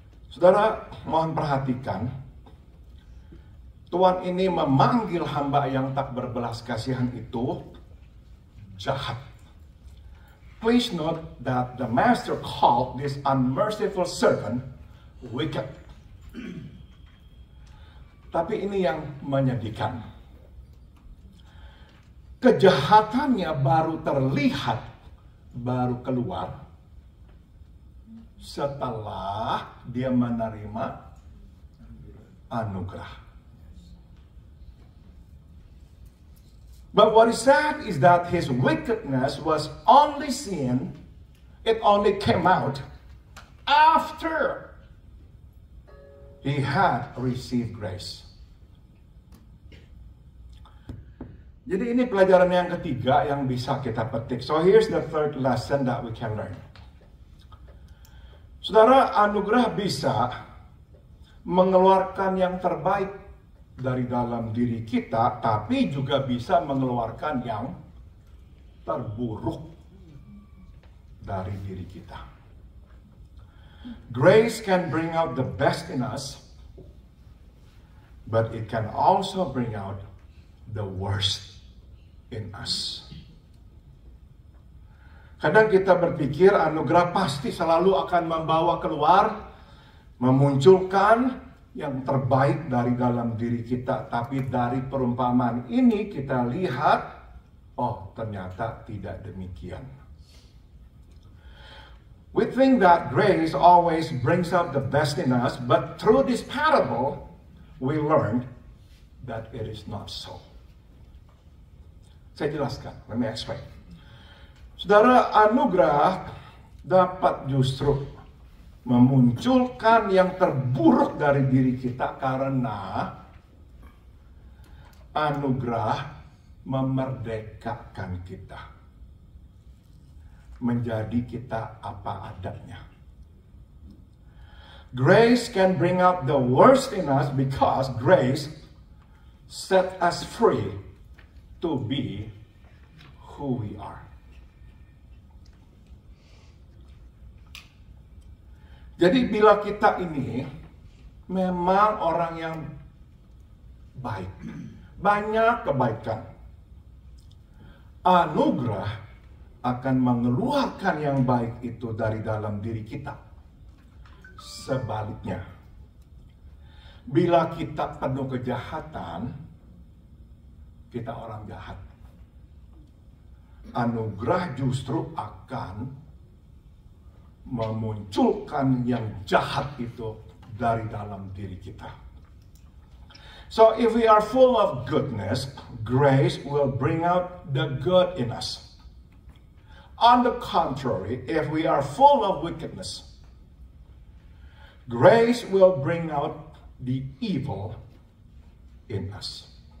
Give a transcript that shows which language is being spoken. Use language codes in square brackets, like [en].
[id] Saudara, mohon perhatikan. Tuhan ini memanggil hamba yang tak berbelas kasihan itu jahat. [en] Please note that the master called this unmerciful servant wicked. [id] Tapi ini yang menyedihkan. Kejahatannya baru terlihat, baru keluar setelah dia menerima anugerah. [en] But what is sad is that his wickedness was only seen, it only came out after he had received grace. [id] Jadi ini pelajaran yang ketiga yang bisa kita petik. [en] So here's the third lesson that we can learn. [id] Saudara, anugerah bisa mengeluarkan yang terbaik dari dalam diri kita, tapi juga bisa mengeluarkan yang terburuk dari diri kita. [en] Grace can bring out the best in us, but it can also bring out the worst in us. [id] Kadang kita berpikir anugerah pasti selalu akan membawa keluar, memunculkan yang terbaik dari dalam diri kita. Tapi dari perumpamaan ini kita lihat, oh ternyata tidak demikian. [en] We think that grace always brings out the best in us, but through this parable, we learned that it is not so. [id] Saya jelaskan, [en] let me explain. [id] Saudara, anugerah dapat justru memunculkan yang terburuk dari diri kita karena anugerah memerdekakan kita. Menjadi kita apa adanya. [en] Grace can bring out the worst in us because grace set us free to be who we are. [id] Jadi bila kita ini memang orang yang baik, banyak kebaikan, anugerah akan mengeluarkan yang baik itu dari dalam diri kita. Sebaliknya, bila kita penuh kejahatan, kita orang jahat. Anugerah justru akan memunculkan yang jahat itu dari dalam diri kita. [en] So if we are full of goodness, grace will bring out the good in us. On the contrary, if we are full of wickedness, grace will bring out the evil in us.